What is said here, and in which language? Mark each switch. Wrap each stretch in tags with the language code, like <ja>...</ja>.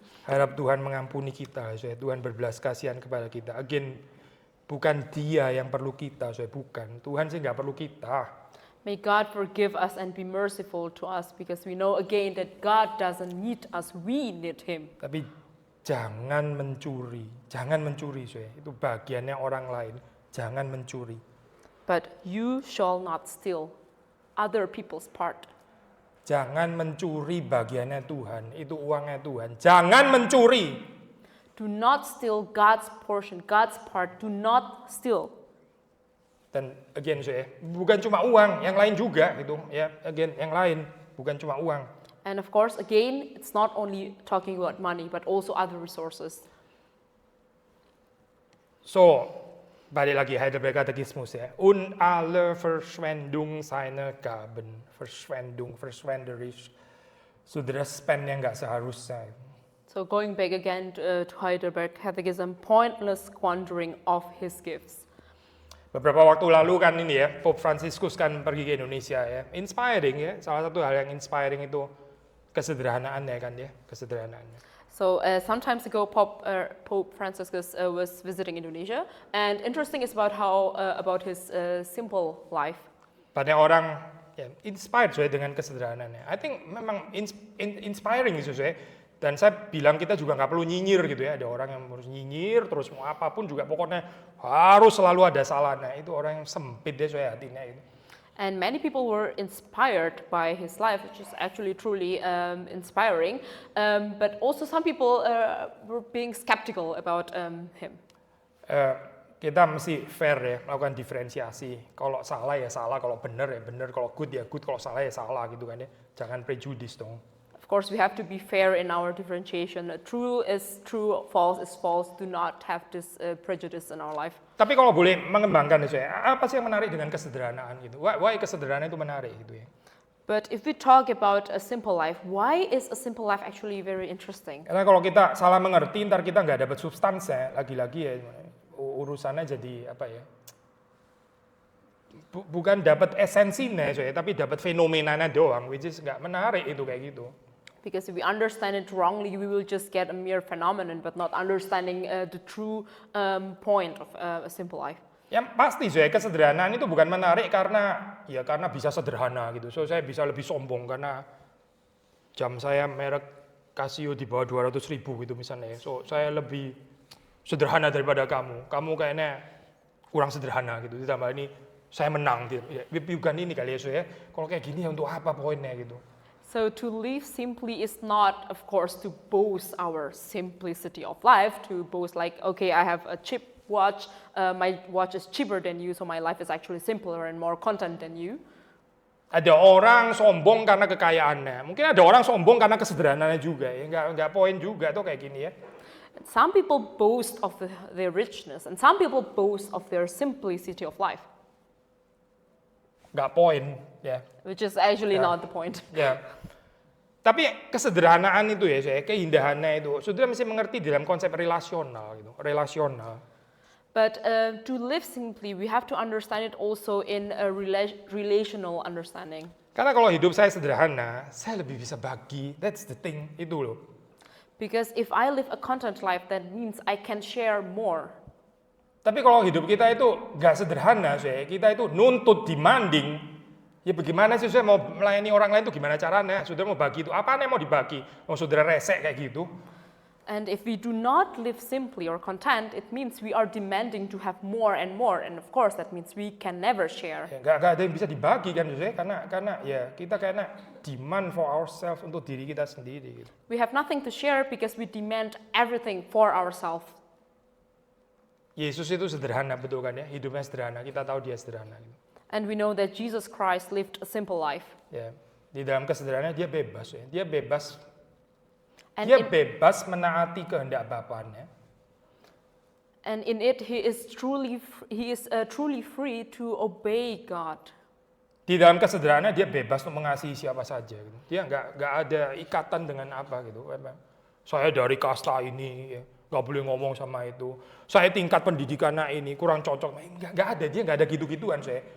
<id>Harap Tuhan mengampuni kita, Tuhan berbelas kasihan kepada kita. Again, bukan Dia yang perlu kita, bukan. Tuhan sih nggak perlu kita.</id> <en>May God forgive us and be merciful to us because we know again that God doesn't need us, we need Him.</en> <id>Tapi jangan mencuri, itu bagiannya orang lain. Jangan mencuri.</id> <en>But you shall not steal other people's part.</en> <id>Jangan mencuri bagiannya Tuhan, itu uangnya Tuhan. Jangan mencuri.</id> <en>Do not steal God's portion, God's part. Do not steal.</en> <id>Dan again, bukan cuma uang, yang lain juga gitu. Ya, again, yang lain, bukan cuma uang.</id> <en>And of course, again, it's not only talking about money, but also other resources.</en> <id>So, balik lagi Heidelberg Katekismus ya.</id> <de>Alle Verschwendung seine Gaben. Verschwenderisch.</de> <id>Saudara spend yang nggak seharusnya.</id> <en>So going back again to Heidelberg Catechism, pointless squandering of his gifts.</en> <id>Beberapa waktu lalu kan ini ya, Pope Franciscus kan pergi ke Indonesia ya. Inspiring ya, salah satu hal yang inspiring itu kesederhanaannya kan ya, kesederhanaannya.</id> <en>So sometimes ago, Pope Franciscus was visiting Indonesia, and interesting is about his simple life.</en> <id>Banyak orang ya, inspired dengan kesederhanaannya.</id> <en>I think</en> <id>memang inspiring gitu Dan saya bilang kita juga nggak perlu nyinyir gitu ya. Ada orang yang harus nyinyir, terus mau apapun juga pokoknya harus selalu ada salahnya. Itu orang yang sempit deh hatinya itu.</id> <en>And many people were inspired by his life, which is actually truly inspiring. But also some people were being skeptical about him.</en> <id>Kita mesti fair ya, melakukan diferensiasi. Kalau salah ya salah, kalau benar ya benar, kalau good ya good, kalau salah ya salah gitu kan ya. Jangan prejudis dong.</id> <en>Of course, we have to be fair in our differentiation. True is true, false is false. Do not have this prejudice in our life.</en> <id>Tapi kalau boleh mengembangkan itu ya, apa sih yang menarik dengan kesederhanaan gitu? Why kesederhanaan itu menarik gitu ya?</id> <en>But if we talk about a simple life, why is a simple life actually very interesting?</en> <id>Karena kalau kita salah mengerti, ntar kita nggak dapat substansinya. Lagi-lagi ya, urusannya jadi apa ya? Bukan dapat esensinya, tapi dapat fenomenanya doang,</id> <en>which is</en> <id>nggak menarik itu kayak gitu.</id> <en>Because if we understand it wrongly, we will just get a mere phenomenon, but not understanding the true point of a simple life.</en> <id>Yang pasti kesederhanaan itu bukan menarik karena bisa sederhana gitu. So saya bisa lebih sombong karena jam saya merek Casio di bawah 200.000 gitu misalnya. So saya lebih sederhana daripada kamu. Kamu kayaknya kurang sederhana gitu. Ditambah ini saya menang gitu. Ya, bukan ini kali ya. Kalau kayak gini ya untuk apa poinnya gitu.</id> <en>So to live simply is not, of course, to boast our simplicity of life, to boast like, okay, I have a cheap watch, my watch is cheaper than you, so my life is actually simpler and more content than you.</en> <id>Ada orang sombong karena kekayaannya, mungkin ada orang sombong karena kesederhanaannya juga, ya nggak poin juga tuh kayak gini ya.</id> <en>Some people boast of their richness, and some people boast of their simplicity of life.</en> <id>Nggak poin, ya.</id> <en>Which is actually not the point.</en> <id>Ya. Tapi kesederhanaan itu ya, keindahannya itu, saudara mesti mengerti dalam konsep relasional gitu, relasional.</id> <en>But to live simply, we have to understand it also in a relational understanding.</en> <id>Karena kalau hidup saya sederhana, saya lebih bisa bagi.</id> <en>That's the thing,</en> <id>itu loh.</id> <en>Because if I live a content life, that means I can share more.</en> <id>Tapi kalau hidup kita itu nggak sederhana, kita itu nuntut, demanding. Ya bagaimana sih saya mau melayani orang lain itu gimana caranya? Saudara mau bagi itu, apaan yang mau dibagi? Mau saudara resek kayak gitu?</id> <en>And if we do not live simply or content, it means we are demanding to have more and more. And of course, that means we can never share.</en> <id>Ya, nggak ada yang bisa dibagi kan, karena ya kita kayaknya</id> <en>demand for ourselves</en> <id>untuk diri kita sendiri. Gitu.</id> <en>We have nothing to share because we demand everything for ourselves.</en> <id>Yesus itu sederhana, betul kan ya? Hidupnya sederhana, kita tahu dia sederhana. Gitu.</id> <en>And we know that Jesus Christ lived a simple life.</en> <id>Ya, di dalam kesederhanaan dia bebas, dia bebas.</id> <en>And</en> <id>Dia bebas menaati kehendak Bapaknya.</id> <en>And in it, he is truly free to obey God.</en> <id>Di dalam kesederhanaan dia bebas untuk mengasihi siapa saja. Gitu. Dia nggak ada ikatan dengan apa gitu. Saya dari kasta ini, ya, nggak boleh ngomong sama itu. Saya tingkat pendidikannya ini kurang cocok. Nggak ada, dia nggak ada gitu-gituan saya.</id>